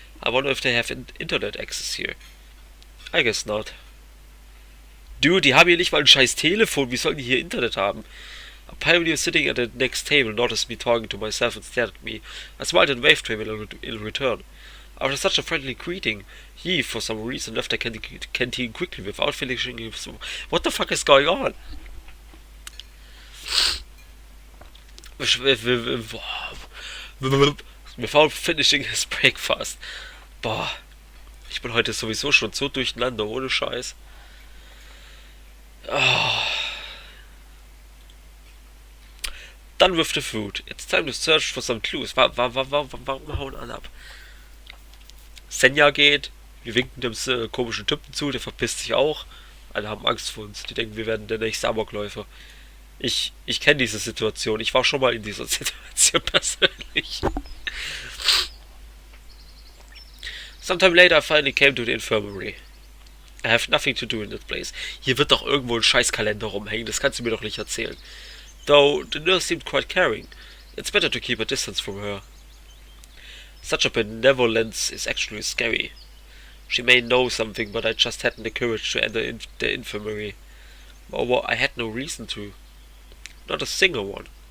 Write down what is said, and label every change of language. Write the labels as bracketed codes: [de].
[en] I wonder if they have internet access here. I guess not. [de] Dude, die haben hier nicht mal ein scheiß Telefon, wie sollen die hier Internet haben? [en] A pioneer sitting at the next table noticed me talking to myself and stared at me. I smiled and waved to him in return. After such a friendly greeting, he, for some reason, left the canteen quickly without finishing his... What the fuck is going on? Without finishing his breakfast. Boah. [de] Ich bin heute sowieso schon so durcheinander, ohne Scheiß. Oh. [en] Done with the food. It's time to search for some clues. [de] Warum hauen alle ab? Senja geht. Wir winken dem komischen Typen zu, der verpisst sich auch. Alle haben Angst vor uns. Die denken, wir werden der nächste Amokläufer. Ich kenne diese Situation. Ich war schon mal in dieser Situation persönlich. [en] Sometime later I finally came to the infirmary. I have nothing to do in that place. [de] Hier wird doch irgendwo ein Scheißkalender rumhängen. Das kannst du mir doch nicht erzählen. [en] Though the nurse seemed quite caring. It's better to keep a distance from her. Such a benevolence is actually scary. She may know something, but I just hadn't the courage to enter the infirmary. Moreover, I had no reason to. Not a single one.